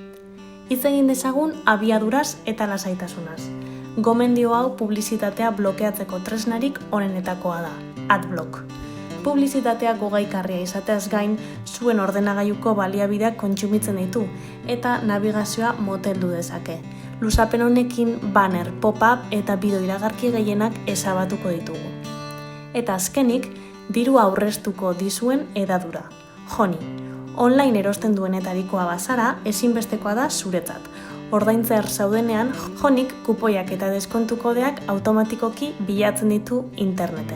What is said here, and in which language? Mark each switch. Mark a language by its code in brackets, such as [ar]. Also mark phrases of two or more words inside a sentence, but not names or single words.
[eu] Hitz egin dezagun abiaduraz eta lasaitasunaz. Gomendio hau publizitatea blokeatzeko tresnarik onenetakoa da, Adblock. Publizitatea gogaikarria izateaz gain, zuen ordenagailuko baliabideak kontsumitzen ditu eta nabigazioa moteldu dezake. Luzapen honekin banner, pop-up eta bideo iragarki gehienak ezabatuko ditugu. Eta azkenik, diru aurreztuko dizuen hedadura. Joni, online erosten duenetarikoa bazara, ezinbestekoa da zuretzat. Ordaintzer zaudenean, Jonik kupoiak eta deskontu kodeak automatikoki bilatzen ditu interneten.